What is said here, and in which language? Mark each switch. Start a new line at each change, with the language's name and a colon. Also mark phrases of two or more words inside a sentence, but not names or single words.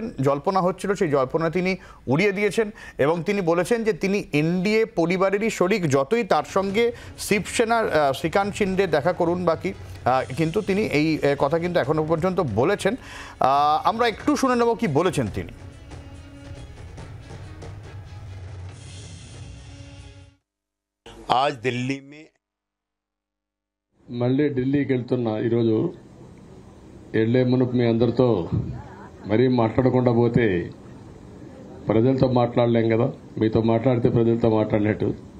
Bangla: জল্পনা হচ্ছিল, সেই জল্পনা তিনি উড়িয়ে দিয়েছেন এবং তিনি বলেছেন যে তিনি এনডিএ পরিবারেরই শরিক, যতই তার সঙ্গে শিবসেনার শ্রীকান্ত শিন্ডে দেখা করুন বাকি, কিন্তু তিনি এই কথা কিন্তু এখনো পর্যন্ত বলেছেন। আমরা একটু শুনে নেব কি বলেছেন তিনি।
Hindi: आज दिल्ली में
Telugu: మళ్ళీ ఢిల్లీకి వెళ్తున్నా ఈరోజు. వెళ్ళే మునుపు మీ అందరితో మరీ మాట్లాడకుండా పోతే ప్రజలతో మాట్లాడలేం కదా, మీతో మాట్లాడితే ప్రజలతో మాట్లాడినట్టు.